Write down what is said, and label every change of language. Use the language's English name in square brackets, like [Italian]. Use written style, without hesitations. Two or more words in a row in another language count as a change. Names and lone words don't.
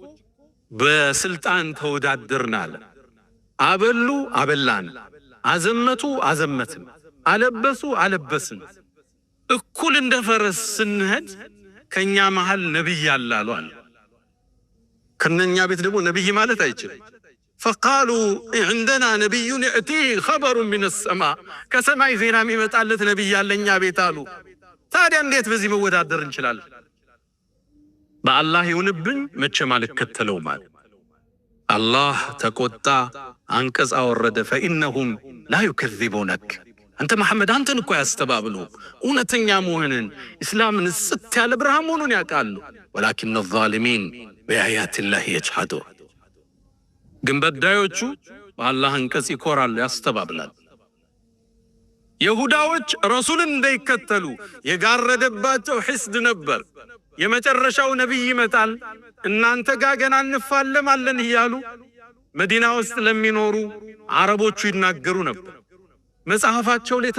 [Amharic] በስልጣን ተወዳደርናል። አበሉ አበላን፣ አዘመቱ አዘመትን፣ አለበሱ አለበስን። እኩል እንደ ፈረስ ስንሄድ ከኛ መሃል ነብይ አላሉ አለ። ከነኛ ቤት ደግሞ ነብይ ማለት አይችልም። [Arabic] فقالوا عندنا نبي يأتي خبر من السماء [Amharic] ከሰማይ ዜና የሚመጣለት ነብይ ያለኛ ቤት አሉ። ታዲያ እንዴት በዚህ መወዳደር እንችላለን? በአላህ ይሁንብኝ መቼም አልከተለው ማለት አላህ ተቆጣ፣ አንቀጽ አወረደ። [Arabic] فإنهم لا يكذبونك [Amharic] አንተ መሐመድ አንተን እኮ ያስተባብሉ እውነተኛ መሆንን እስላምን ጽት ያለ ብርሃን መሆኑን ያውቃሉ። [Arabic] ولكن الظالمين بآيات الله يجحدون [Amharic] ግን በዳዮቹ በአላህ አንቀጽ ይኮራሉ፣ ያስተባብላል። ይሁዳዎች ረሱልን እንዳይከተሉ የጋረደባቸው ሒስድ ነበር። የመጨረሻው ነብይ ይመጣል እናንተ ጋር ገና እንፋለማለን እያሉ መዲና ውስጥ ለሚኖሩ አረቦቹ ይናገሩ ነበር። መጽሐፋቸው ላይ